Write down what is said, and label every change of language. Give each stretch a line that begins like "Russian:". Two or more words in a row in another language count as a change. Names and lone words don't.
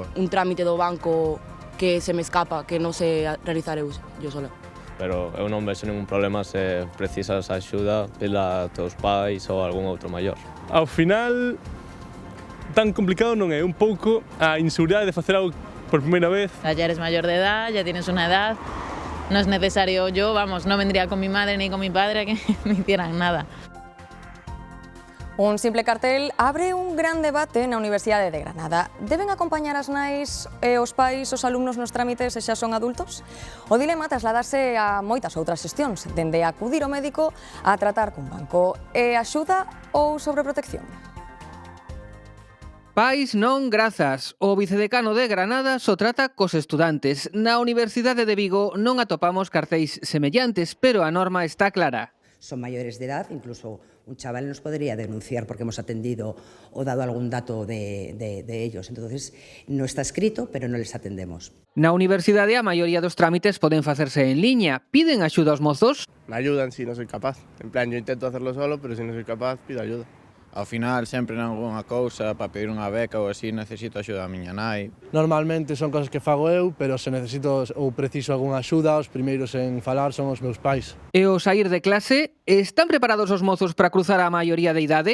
Galician: Un trámite do banco que se me escapa, que non sei realizar eu sola. Pero eu non vexo ningún problema se precisas axuda pela teus pais ou algún outro maior. Ao final, tan complicado non é, un pouco a inseguridade de facer algo por primeira vez.
Spanish: Ya eres mayor de edad, ya tienes una edad, no es necesario, yo, vamos, no vendría con mi madre ni con mi padre a que me hicieran nada.
Galician: Un simple cartel abre un gran debate na Universidade de Granada. Deben acompañar as nais e os pais os alumnos nos trámites se xa son adultos? O dilema trasladarse a moitas outras xestións, dende acudir ao médico a tratar cun banco. É axuda ou sobreprotección? Pais non grazas. O vicedecano de Granada só trata cos estudantes. Na Universidade de Vigo non atopamos cartéis semellantes, pero a norma está clara.
Spanish: Son mayores de edad, incluso un chaval nos podría denunciar porque hemos atendido o dado algún dato de ellos. Entonces, no está escrito, pero no les atendemos.
Galician: Na universidade a maioría dos trámites poden facerse en liña. Piden axuda aos mozos?
Spanish: Me ayudan si no soy capaz. En plan, yo intento hacerlo solo, pero si no soy capaz, pido ayuda.
Galician: Ao final, sempre nalgúnha cousa, para pedir unha beca ou así, necesito axuda da miña nai. Normalmente son cosas que fago eu, pero se necesito ou preciso algunha axuda, os primeiros en falar son os meus pais. E ao saír de clase, están preparados os mozos para cruzar a maioría de idade?